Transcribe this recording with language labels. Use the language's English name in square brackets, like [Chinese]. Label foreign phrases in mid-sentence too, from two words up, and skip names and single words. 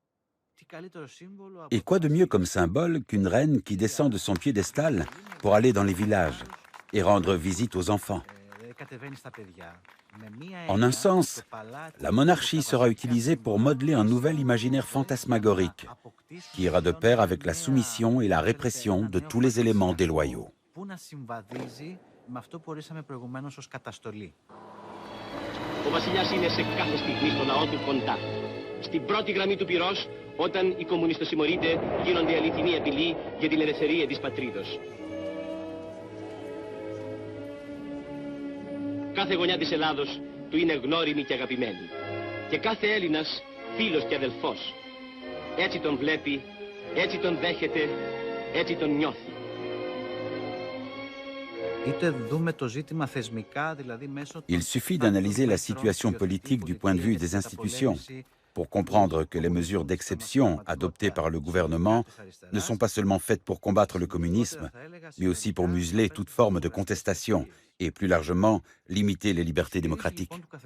[French] Et quoi de mieux comme symbole qu'une reine qui descend de son piédestal pour aller dans les villages et rendre visite aux enfants? En un sens, la monarchie sera utilisée pour modeler un nouvel imaginaire fantasmagorique qui ira de pair avec la soumission et la répression de tous les éléments déloyaux. [Greek] Ο βασιλιάς είναι σε κάθε στιγμή στο λαό του κοντά. Στην πρώτη γραμμή του πυρός, όταν οι κομμουνιστοσημωρείτε γίνονται αληθινή απειλή για την ελευθερία της πατρίδος. Κάθε γωνιά της Ελλάδος του είναι γνώριμη και αγαπημένη. Και κάθε Έλληνας φίλος και αδελφός. Έτσι τον βλέπει, έτσι τον δέχεται, έτσι τον νιώθει. [French] Il suffit d'analyser la situation politique du point de vue des institutions pour comprendre que les mesures d'exception adoptées par le gouvernement ne sont pas seulement faites pour combattre le communisme, mais aussi pour museler toute forme de contestation et plus largement limiter les libertés démocratiques.